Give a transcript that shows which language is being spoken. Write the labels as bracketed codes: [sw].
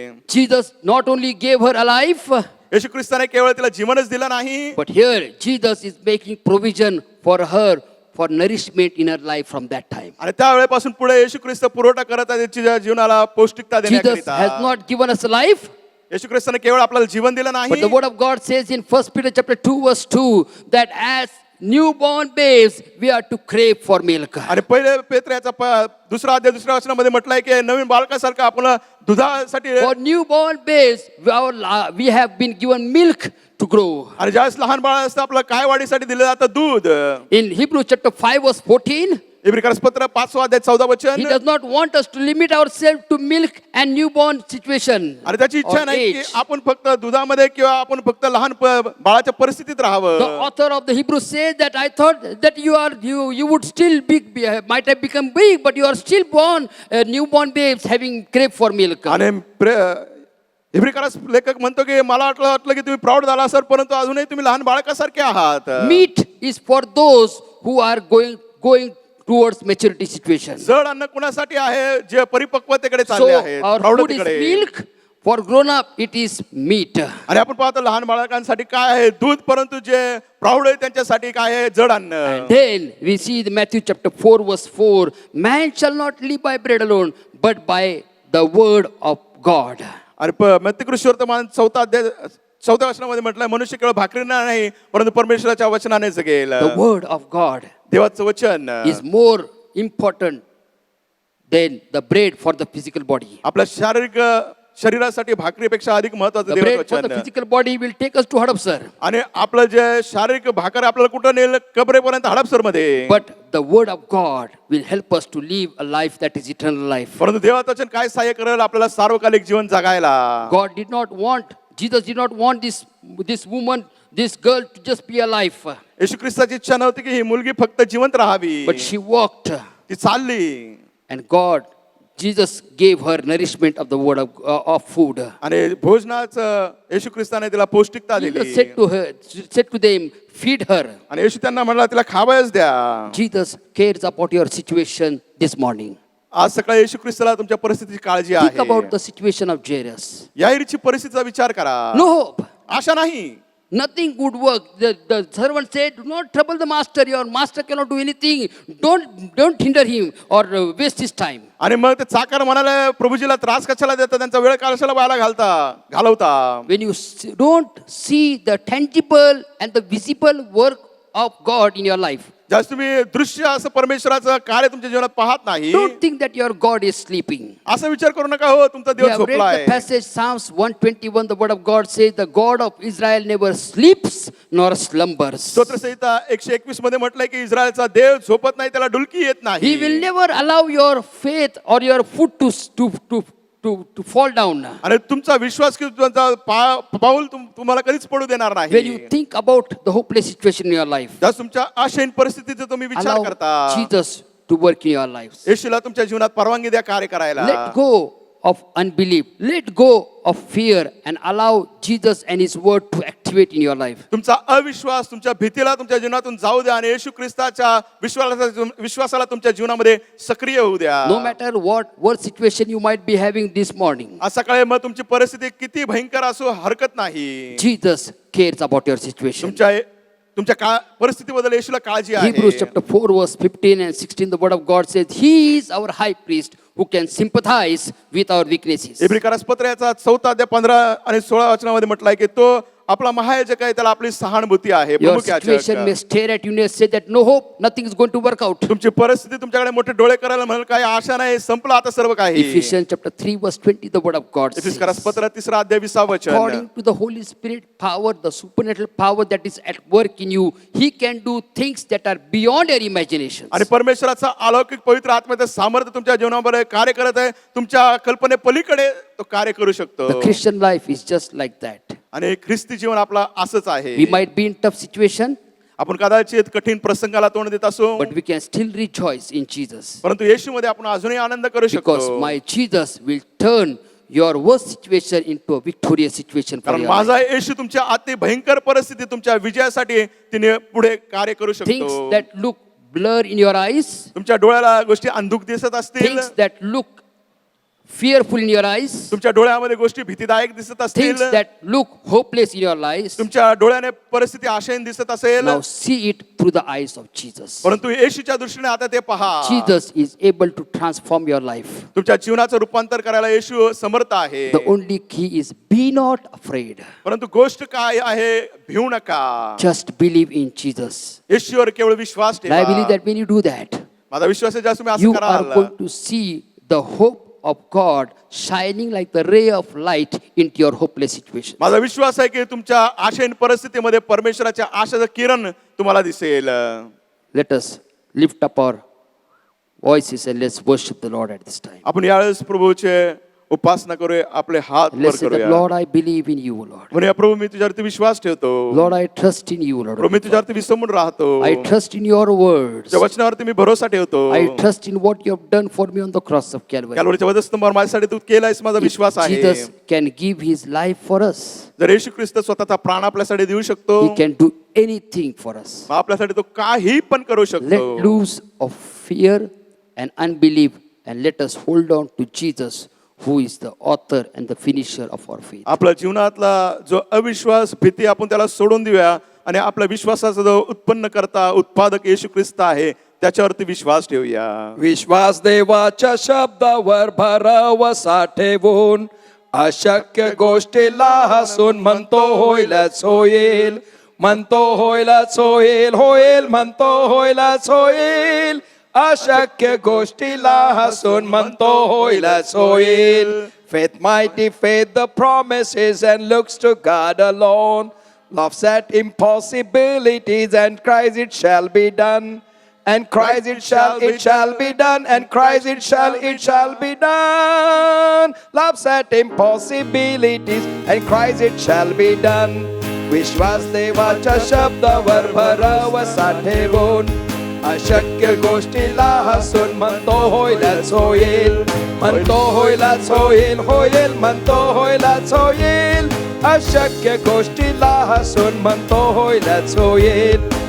[en] Jesus not only gave her a life, [mr] येशू ख्रिस्ताने केवळ तिला जीवनच दिलं नाही, [en] but here Jesus is making provision for her for nourishment in her life from that time. [mr] आणि त्यावेळेपासून पुढे येशू ख्रिस्त पुरवठा करत आहे तिच्या जीवनाला पौष्टिकता [en] Jesus has [mr] देण्याकरिता. [en] not given us a life, [mr] येशू ख्रिस्ताने केवळ आपल्याला जीवन दिलं [en] but [mr] नाही, [en] the word of God says in 1 Peter chapter 2 verse 2 that as newborn babes we are to crave for milk. [mr] आणि पहिले पेत्र याचा दुसरा अध्याय दुसऱ्या वचनामध्ये म्हटलंय की नवीन बालकासारखं आपण दुधासाठी [en] For newborn babes we have been given milk to grow. [mr] आणि ज्यावेळेस लहान बाळ असतं आपलं काय वाढीसाठी दिलं जातं दूध. [en] In Hebrews chapter 5 verse 14, [mr] इब्रिकर्स पत्र 5 अध्याय 14 [en] he [mr] वचन, [en] does not want us to limit ourselves to milk and newborn situation [mr] आणि त्याची इच्छा [en] or [mr] नाही की [en] age. [mr] आपण फक्त दुधामध्ये किंवा आपण फक्त लहान बाळाच्या परिस्थितीत [en] The [mr] राहावं. [en] author of the Hebrews says that I thought that you would still might have become big, but you are still born newborn babes having crave for milk. [mr] आणि इब्रिकर्स लेखक म्हणतो की मला वाटलं की तुम्ही प्राऊड झाला असाल परंतु अजूनही तुम्ही लहान बाळकासारखे आहात. [en] Meat is for those who are going towards maturity situation. [mr] जड अन्न कुणासाठी आहे जे परिपक्वतेकडे [en] So [mr] चालले आहेत, [en] our food is [mr] प्रौढतेकडे. [en] milk. For grown up, it is meat. [mr] आणि आपण पाहतो लहान बाळकांसाठी काय आहे दूध, परंतु जे प्रौढ आहे त्यांच्यासाठी काय आहे जड अन्न. [en] Then we see the Matthew chapter 4 verse 4, man shall not live by bread alone, but by the word of God. [mr] आणि मत्तीकृष्णवर्तमान 4 वचनामध्ये म्हटलंय मनुष्य केवळ भाकरीने नाही परंतु परमेश्वराच्या वचनाने जगेल. [en] The word of God [mr] देवाचं वचन [en] is more important than the bread for the physical body. [mr] आपल्या शरीरासाठी भाकरीपेक्षा अधिक महत्वाचं [en] The [mr] देवाचं [en] bread for the [mr] वचन. [en] physical body will take us to Hadapsar. [mr] आणि आपलं जे शारीरिक भाकर आपल्याला कुठं नेल कबरेपर्यंत हडपसर मध्ये, [en] But the word of God will help us to live a life that is eternal life. [mr] परंतु देवाचं वचन काय सहाय्य करेल आपल्याला सार्वकालिक जीवन जगायला. [en] Jesus did not want this woman, this girl to just be alive. [mr] येशू ख्रिस्ताची इच्छा नव्हती की ही मुलगी फक्त जिवंत राहावी, [en] But she walked, [mr] ती चालली [en] and Jesus gave her nourishment of the word of food. [mr] आणि भोजनाचं येशू ख्रिस्ताने तिला पौष्टिकता [en] Jesus [mr] दिली [en] said to them, feed her. [mr] आणि येशू त्यांना म्हणला तिला खावयास द्या. [en] Jesus cares about your situation this morning. [mr] आज सकाळी येशू ख्रिस्ताला तुमच्या परिस्थितीची काळजी [en] Think about [mr] आहे. [en] the situation of Jairus. [mr] याईरची परिस्थितीचा विचार करा. [en] No hope. [mr] आशा नाही. [en] Nothing would work. The servant said, do not trouble the master. Your master cannot do anything. Don't hinder him or waste his time. [mr] आणि मग ते चाकर म्हणाले प्रभूजीला त्रास कशाला देता, त्यांचा वेळ कशाला वाया घालवता. [en] When you don't see the tangible and the visible work of God in your life, [mr] ज्यावेळेस तुम्ही दृश्य असं परमेश्वराचं कार्य तुमच्या जीवनात पाहत नाही, [en] don't think that your God is sleeping. [mr] असा विचार करू नका हो तुमचा [en] We [mr] देव [en] have read झोपलाय. the passage Psalms 121. The word of God says, the God of Israel never sleeps nor slumbers. [mr] स्तोत्रसंहिता 121 मध्ये म्हटलंय की इस्रायलचा देव झोपत नाही, त्याला डुलकी येत [en] He [mr] नाही. [en] will never allow your faith or your foot to fall down. [mr] आणि तुमचा विश्वास की तुमचा पाऊल तुम्हाला कधीच पडू देणार [en] When [mr] नाही. [en] you think about the hopeless situation in your life, [mr] ज्यास तुमच्या आशेन परिस्थितीचा तुम्ही विचार [en] allow [mr] करता, [en] Jesus to work in your lives. [mr] येशूला तुमच्या जीवनात परवानगी द्या कार्य करायला. [en] Let go of unbelief. Let go of fear and allow Jesus and His word to activate in your life. [mr] तुमचा अविश्वास, तुमच्या भीतीला तुमच्या जीवनातून जाऊ द्या आणि येशू ख्रिस्ताच्या विश्वासाला तुमच्या जीवनामध्ये सक्रिय होऊ द्या. [en] No matter what situation you might be having this morning, [mr] आज सकाळी मग तुमची परिस्थिती किती भयंकर असो हरकत नाही. [en] Jesus cares about your situation. [mr] तुमच्या परिस्थितीबद्दल येशूला काळजी [en] Hebrews [mr] आहे. [en] chapter 4 verse 15 and 16, the word of God says, He is our high priest who can sympathize with our weaknesses. [mr] इब्री पत्राचा 4 अध्याय 15 आणि 16 वचनामध्ये म्हटलंय की तो आपला महायाजक आहे, त्याला आपली सहानुभूती आहे. [en] Your [mr] प्रमुख [en] situation may [mr] याजक. [en] stare at you and say that no hope, nothing is going to work out. [mr] तुमची परिस्थिती तुमच्याकडे मोठे डोळे करायला म्हणाल काही आशा नाही, संपलं आता सर्व काही. [en] Ephesians chapter 3 verse 20, the word of God says, [mr] पत्र 3 अध्याय 20 वचन. [en] according to the Holy Spirit power, the supernatural power that is at work in you, He can do things that are beyond your imaginations. [mr] आणि परमेश्वराचा अलौकिक पवित्र आत्म्याचं सामर्थ्य तुमच्या जीवनामध्ये कार्य करत आहे. तुमच्या कल्पने पलीकडे तो कार्य करू शकतो. [en] The Christian life is just like that. [mr] आणि ख्रिस्ती जीवन आपला असंच आहे. [en] We might be in tough situation, [mr] आपण कदाचित कठीण प्रसंगाला तोंड देत असो, [en] but we can still rejoice in Jesus. [mr] परंतु येशूमध्ये आपण अजूनही आनंद करू [en] Because [mr] शकतो. [en] my Jesus will turn your worst situation into a victorious situation for [mr] कारण [en] your life. [mr] माझा येशू तुमच्या अति भयंकर परिस्थिती तुमच्या विजयासाठी तिने पुढे कार्य करू [en] Things [mr] शकतो. [en] that look blur in your eyes, [mr] तुमच्या डोळ्याला गोष्टी अंधुक दिसत असतील, [en] things that look fearful in your eyes, [mr] तुमच्या डोळ्यामध्ये गोष्टी भीतीदायक दिसत असतील, [en] things that look hopeless in your lives, [mr] तुमच्या डोळ्याने परिस्थिती आशेन दिसत असेल, [en] now see it through the eyes of Jesus. [mr] परंतु येशूच्या दृष्टीने आता ते पहा. [en] Jesus is able to transform your life. [mr] तुमच्या जीवनाचं रूपांतर करायला येशू समर्थ आहे. [en] The only key is be not afraid. [mr] परंतु गोष्ट काय आहे, भिवू नका. [en] Just believe in Jesus. [mr] येशूवर केवळ विश्वास [en] And I believe [mr] ठेवा. [en] that when you do that, [mr] माझा विश्वास आहे ज्या तुम्ही असं [en] you are [mr] कराल, [en] going to see the hope of God shining like the ray of light into your hopeless situation. [mr] माझा विश्वास आहे की तुमच्या आशेन परिस्थितीमध्ये परमेश्वराच्या आशाचं किरण तुम्हाला दिसेल. [en] Let us lift up our voices and let's worship the Lord at this time. [mr] आपण यावेळेस प्रभूचे उपासना करूया, आपले हात वर [en] Let's say that, [mr] करूया. [en] Lord, I believe in you, Lord. [mr] म्हणूया प्रभू मी तुझ्यावरती विश्वास ठेवतो. [en] Lord, I trust in you, [mr] Prabhu मी [en] Lord. [mr] तुझ्यावरती विसंबून राहतो. [en] I trust in your words. [mr] तुझ्या वचनावरती मी भरोसा ठेवतो. [en] I trust in what you have done for me on the cross of Calvary. [mr] कॅल्वरीच्या वधस्तंभावर माझ्यासाठी तू केलायस, माझा [en] If [mr] विश्वास आहे. [en] Jesus can give his life for us, [mr] जर येशू ख्रिस्त स्वतःचा प्राण आपल्यासाठी देऊ शकतो, [en] he can do anything for us. [mr] मग आपल्यासाठी तो काही पण करू [en] Let [mr] शकतो. [en] loose of fear and unbelief and let us hold on to Jesus, who is the author and the finisher of our faith. [mr] आपल्या जीवनातला जो अविश्वास, भीती आपण त्याला सोडून देऊया आणि आपल्या विश्वासाचा जो उत्पन्न करता उत्पादक येशू ख्रिस्त आहे त्याच्यावरती विश्वास ठेवूया. विश्वास देवाच्या शब्दावर भरवसा ठेवून अशक्य गोष्टीला हसून म्हणतो होईलच होईल, म्हणतो होईलच होईल, होईल म्हणतो होईलच होईल. अशक्य गोष्टीला हसून म्हणतो होईलच होईल. [en] Faith, mighty faith, the promises and looks to God alone. Laughs at impossibilities and cries it shall be done. And cries it shall be done. And cries it shall be done. Laughs at impossibilities and cries it shall be done. [mr] विश्वास देवाच्या शब्दावर भरवसा ठेवून अशक्य गोष्टीला हसून म्हणतो होईलच होईल, म्हणतो होईलच होईल, होईल म्हणतो होईलच होईल. अशक्य गोष्टीला हसून म्हणतो होईलच होईल.